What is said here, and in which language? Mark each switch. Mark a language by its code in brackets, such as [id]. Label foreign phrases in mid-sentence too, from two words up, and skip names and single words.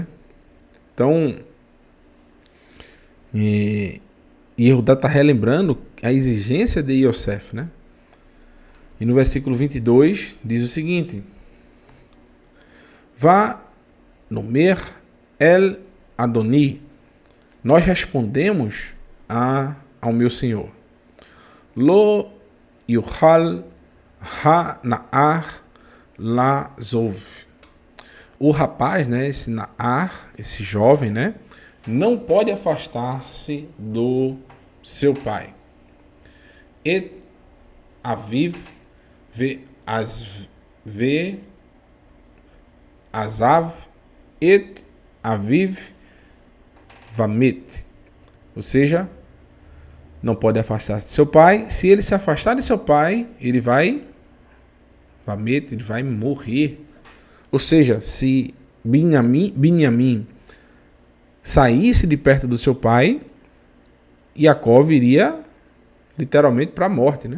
[pt] Então, Yehudá está relembrando a exigência de Yosef, né? E no versículo 22 diz o seguinte: [he] ו נאמר אל אדני. [pt] Nós respondemos ao meu Senhor. [he] לא יוכל ה-נער ל-עזב. [pt] O rapaz, né, esse Na'ar, esse jovem, né, não pode afastar-se do seu pai. [he] את אביו ו עזב את אביו ו מת. [pt] Ou seja, não pode afastar-se de seu pai. Se ele se afastar de seu pai, ele vai morrer. Ou seja, se Binyamin saísse de perto do seu pai, Jacó iria literalmente para a morte, né?